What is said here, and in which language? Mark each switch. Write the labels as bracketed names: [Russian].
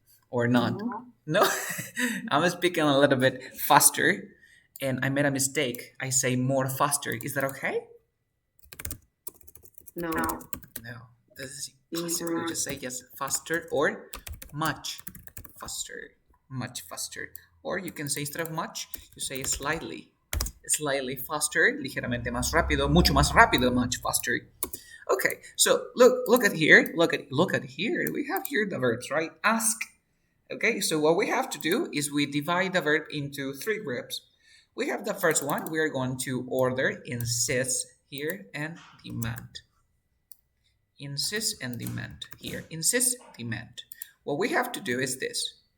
[English] Or not? No? I'm speaking a little bit faster and I made a mistake. I say more faster. Is that okay? No. No. This is impossible. You just say yes, faster or much faster. Much faster. Or you can say instead of much, you say slightly. Slightly faster, [Spanish] ligeramente más rápido, mucho más rápido, [English] much faster. Okay, so look at here. Look at here. We have here the verbs, right? Ask. Okay, so what we have to do is we divide the verb into three groups. We have the first one. We are going to order, insist here, and demand. Insist and demand here. Insist, demand. What we have to do is this.